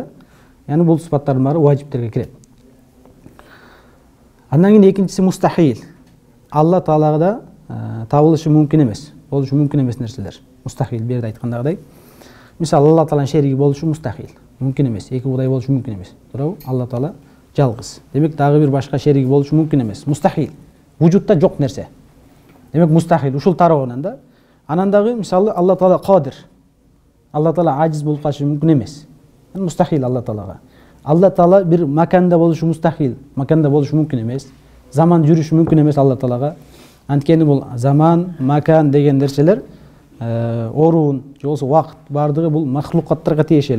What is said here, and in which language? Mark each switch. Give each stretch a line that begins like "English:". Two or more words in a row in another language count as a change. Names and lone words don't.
Kyrgyz: Яни бул сыпаттардын баары важиптерге кирет. Андан кийин экинчиси мустахил. Алла Таалага да табылышы мүмкүн эмес, болушу мүмкүн эмес нерселер. Мустахил берде айткандагыдай. Мисалы Алла Тааланын шериги болушу мустахил, мүмкүн эмес. Эки кудай болушу мүмкүн эмес. Туурабы? Алла Таала жалгыз. Демек дагы бир башка шериги болушу мүмкүн эмес. Мустахил. Вujudта жок нерсе. Демек мустахил ушул тарабынан да. Анан дагы мисалы Алла Таала кадир. Алла Таала ажиз болуп калышы мүмкүн эмес. Мустахил Алла Таалага. Алла Таала бир маканда болушу мустахил, маканда болушу мүмкүн эмес. Заман жүрүшү мүмкүн эмес Алла Таалага. Анткени бул заман, макан деген нерселер, орун, же болбосо убакыт бардыгы бул махлукаттарга тиешелүү.